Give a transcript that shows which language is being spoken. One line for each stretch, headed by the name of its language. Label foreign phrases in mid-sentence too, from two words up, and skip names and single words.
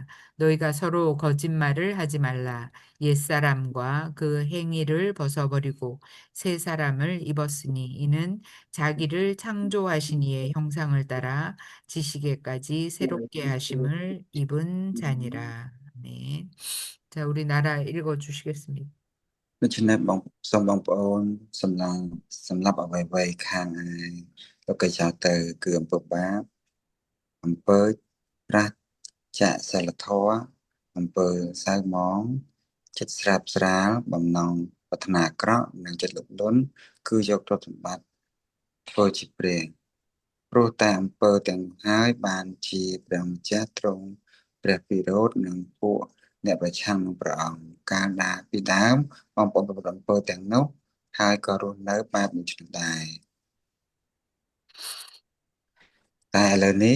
Korean: 너희가 서로 거짓말을 하지 말라. 옛사람과 그 행위를 벗어버리고 새 사람을 입었으니 이는 자기를 창조하신 이의 형상을 따라 지식에까지 새롭게 하심을 입은 자니라. 아멘. 자, 우리나라 읽어 주시겠습니다.
Khmer: ដូច្នេះបងសូមបងប្អូនសម្រាប់អ្វីៗខាងលោកកៃចោទទៅគឺអំពើបាប អំពើប្រាសចាកសីលធម៌ អំពើសៅហ្មងចិត្តស្រាប់ស្រាលបំណងប្រាថ្នាអាក្រក់និងចិត្តលោភលន់គឺយកទ្រព្យសម្បត្តិធ្វើជាព្រះព្រោះតែអំពើទាំងហើយបានជាព្រះវិរោធនឹងពួកអ្នកប្រឆាំងព្រះអង្គកាលណាពីដើមបងប្អូនប្រព្រឹត្តអំពើទាំងនោះហើយក៏រស់នៅបែបដូច្នោះដែរ តែឥឡូវនេះ